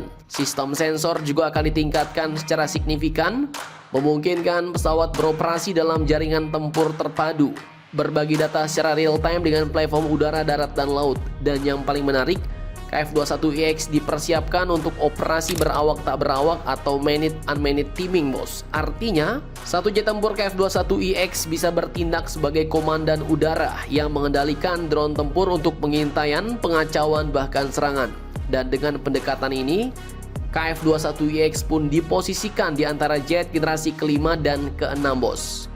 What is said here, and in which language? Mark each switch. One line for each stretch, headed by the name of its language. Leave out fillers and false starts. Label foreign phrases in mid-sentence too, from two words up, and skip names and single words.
Indonesian: Sistem sensor juga akan ditingkatkan secara signifikan, memungkinkan pesawat beroperasi dalam jaringan tempur terpadu, berbagi data secara
English: real time
Indonesian: dengan platform udara, darat, dan laut. Dan yang paling menarik, KF21EX dipersiapkan untuk operasi berawak tak berawak atau
English: manned unmanned teaming,
Indonesian: bos. Artinya, satu jet tempur KF21EX bisa bertindak sebagai komandan udara yang mengendalikan drone tempur untuk pengintaian, pengacauan, bahkan serangan. Dan dengan pendekatan ini, KF21EX pun diposisikan di antara jet generasi kelima dan keenam, bos.